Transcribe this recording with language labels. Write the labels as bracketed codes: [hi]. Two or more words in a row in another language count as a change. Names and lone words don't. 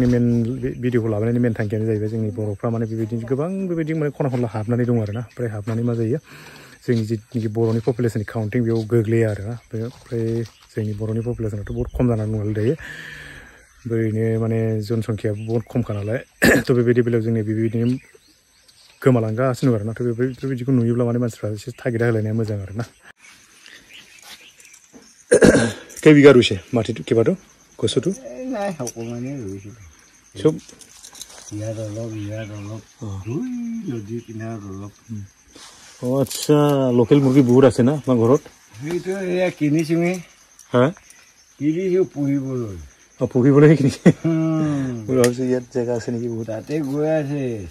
[brx] मेन भिडिअखौ लाबोनायनि मेन थांखियानो जाहैबाय जोंनि बर'फ्रा माने बेबायदिनो गोबां बेबायदि माने खना खनला हाबनानै दं आरोना ओमफ्राय हाबनानै मा जायो जोंनि जिथुनाखि बर'नि पपुलेसननि काउन्टिं बेयाव गोग्लैया आरोना ओमफ्राय जोंनि बर'नि पपुलेसनाथ' बहुत खम जानानै दं दायो ओरैनो माने जनसंख्या बहुत खमखा नालाय थ' बेबायदि बेलायाव जोंनि बेबायदिनो गोमालांगासिनो दं आरोना थ' बेबायदिखौ नुयोब्ला माने मानसिफ्रा एसे थागिदा होलायनाया मोजां आरोना [as] কেই বিঘা ৰুইছে মাটিটো কিবাটো কচুটো চব ইয়াত অলপ নদীৰ কিনাৰত অলপ আচ্ছা লোকেল মুৰ্গী বহুত আছে না আপোনাৰ ঘৰত সেইটো এয়া কিনিছোঁহে কিনিছোঁ পুহিবলৈ কিনিছে ভাবিছোঁ ইয়াত জেগা আছে নেকি বহুত তাতে গৈ আছে